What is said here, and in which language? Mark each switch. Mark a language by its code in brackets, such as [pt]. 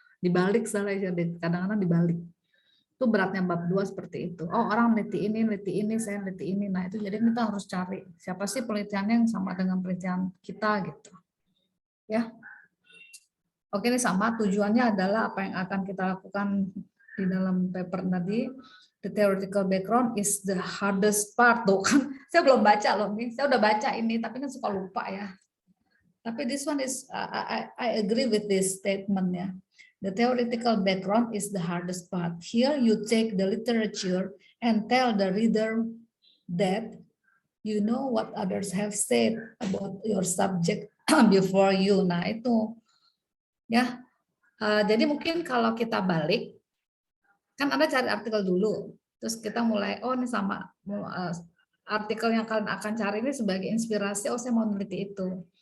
[id] Dibalik salah, kadang-kadang dibalik. Itu beratnya bab 2 seperti itu. Oh, orang neliti ini, saya neliti ini. Nah, itu jadi kita harus cari siapa sih penelitiannya yang sama dengan penelitian kita gitu. Ya. Oke, ini sama tujuannya adalah apa yang akan kita lakukan di dalam paper tadi. [en] The theoretical background is the hardest part. [id] Tuh kan, saya belum baca loh nih. Saya udah baca ini, tapi kan suka lupa ya. Tapi [en] this one is, I agree with this statement [id] ya. [en] The theoretical background is the hardest part. Here you take the literature and tell the reader that you know what others have said about your subject before you. [id] Nah itu. Ya, jadi mungkin kalau kita balik, kan Anda cari artikel dulu, terus kita mulai, oh ini sama artikel yang kalian akan cari ini sebagai inspirasi, oh saya mau meneliti itu.